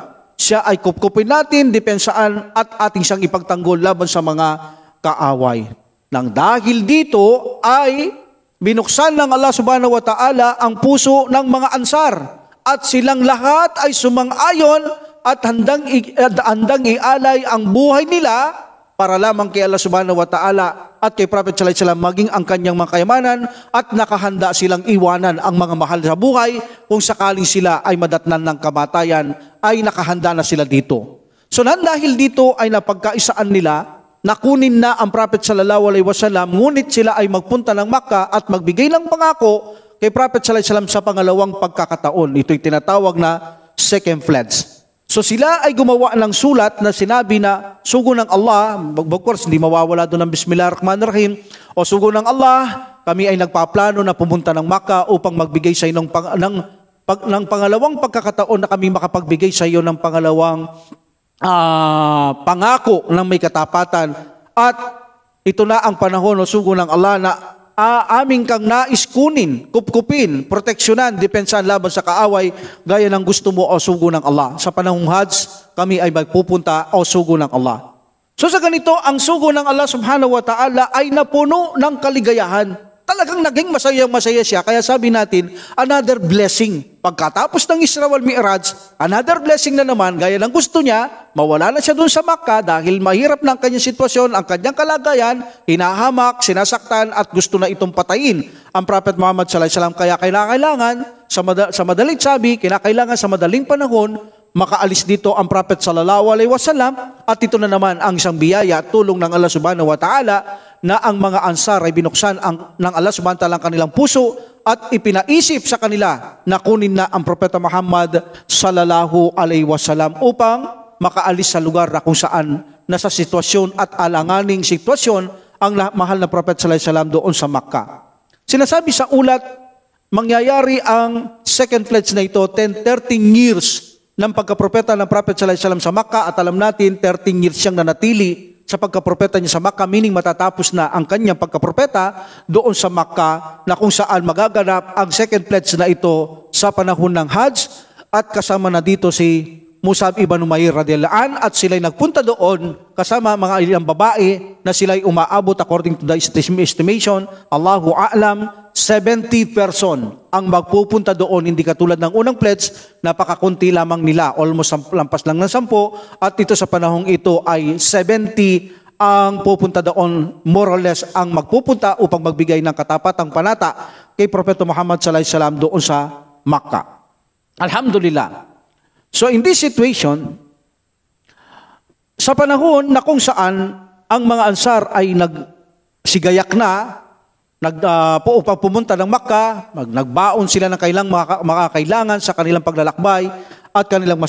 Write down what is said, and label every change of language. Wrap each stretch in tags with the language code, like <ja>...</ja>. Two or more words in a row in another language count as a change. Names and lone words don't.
<tl>Siya ay kupkupin natin, dipensaan at ating siyang ipagtanggol laban sa mga kaaway. Nang dahil dito ay binuksan ng Allah</tl> <ar>سبحانه وتعالى</ar> <tl>ang puso ng mga Ansar at silang lahat ay sumang-ayon at handang ialay ang buhay nila para lamang kay Allah</tl> <ar>سبحانه وتعالى</ar> <tl>at kay Prophet</tl> <ar>صلى الله عليه وسلم,</ar> <tl>maging ang kanyang mga kayamanan, at nakahanda silang iwanan ang mga mahal sa buhay kung sakaling sila ay madatnan ng kamatayan, ay nakahanda na sila dito. So dahil dito ay napagkaisaan nila na kunin na ang Prophet</tl> <ar>صلى الله عليه وسلم,</ar> <tl>ngunit sila ay magpunta ng Makkah at magbigay ng pangako kay Prophet</tl> <ar>صلى الله عليه وسلم</ar> <tl>sa pangalawang pagkakataon. Ito'y tinatawag na</tl> <en>second pledge.</en> <tl>So sila ay gumawa ng sulat na sinabi na sugo ng Allah,</tl> <en>of course</en> <tl>hindi mawawala doon ng Bismillahirrahmanirrahim, o sugo ng Allah, kami ay nagpaplano na pumunta ng Makkah upang magbigay sa iyo ng pangalawang pagkakataon na kami makapagbigay sa iyo ng pangalawang pangako ng may katapatan. At ito na ang panahon o sugo ng Allah na aming kang nais kunin, kupkupin, proteksyonan, depensahan laban sa kaaway, gaya ng gusto mo o sugo ng Allah. Sa panahong Hajj, kami ay magpupunta o sugo ng Allah. So sa ganito, ang sugo ng Allah</tl> <ar>سبحانه وتعالى</ar> <tl>ay napuno ng kaligayahan. Talagang naging masaya siya. Kaya sabi natin,</tl> <en>another blessing.</en> <tl>Pagkatapos ng Isra wal Mi'raj,</tl> <en>another blessing</en> <tl>na naman, gaya ng gusto niya, mawala na siya doon sa Makkah dahil mahirap na ang kanyang sitwasyon, ang kanyang kalagayan, hinahamak, sinasaktan at gusto na itong patayin ang Prophet Muhammad</tl> <ar>صلى الله عليه وسلم.</ar> <tl>Kaya kinakailangan, sa madaling sabi, kinakailangan sa madaling panahon, makaalis dito ang Prophet</tl> <ar>صلى الله عليه وسلم.</ar> <tl>At ito na naman ang isang biyaya at tulong ng Allah</tl> <ar>سبحانه وتعالى</ar> <tl>na ang mga Ansar ay binuksan ng Allah</tl> <ar>سبحانه وتعالى</ar> <tl>ang kanilang puso at ipinaisip sa kanila na kunin na ang Propeta Muhammad</tl> <ar>صلى الله عليه وسلم</ar> <tl>upang makaalis sa lugar na kung saan nasa sitwasyon at alanganing sitwasyon ang mahal na Prophet</tl> <ar>صلى الله عليه وسلم</ar> <tl>doon sa Makkah. Sinasabi sa ulat, mangyayari ang</tl> <en>second pledge</en> <tl>na ito 13 years ng pagkapropeta ng Prophet</tl> <ar>صلى الله عليه وسلم</ar> <tl>sa Makkah, at alam natin 13 years siyang nanatili sa pagkapropeta niya sa Makkah, meaning matatapos na ang kanyang pagkapropeta doon sa Makkah, na kung saan magaganap ang</tl> <en>second pledge</en> <tl>na ito sa panahon ng Hajj. At kasama na dito si Mus'ab ibn Umair</tl> <ar>رضي الله عنه,</ar> <tl>at sila'y nagpunta doon kasama mga ilang babae na sila'y umaabot</tl> <en>according to the estimation,</en> <ar>الله أعلم,</ar> <tl>70 person ang magpupunta doon, hindi katulad ng unang pledge, napakakunti lamang nila, almost lampas lang ng 10, at ito sa panahong ito ay 70 ang pupunta doon,</tl> <en>more or less</en> <tl>ang magpupunta upang magbigay ng katapatang panata kay Propeta Muhammad</tl> <ar>صلى الله عليه وسلم</ar> <tl>doon sa Makkah. Alhamdulillah.</tl> <en>So in this situation,</en> <tl>sa panahon na kung saan ang mga Ansar ay nagsigayak na, upang pumunta ng Makkah, nagbaon sila ng kailang makakailangan sa kanilang paglalakbay at kanilang</tl>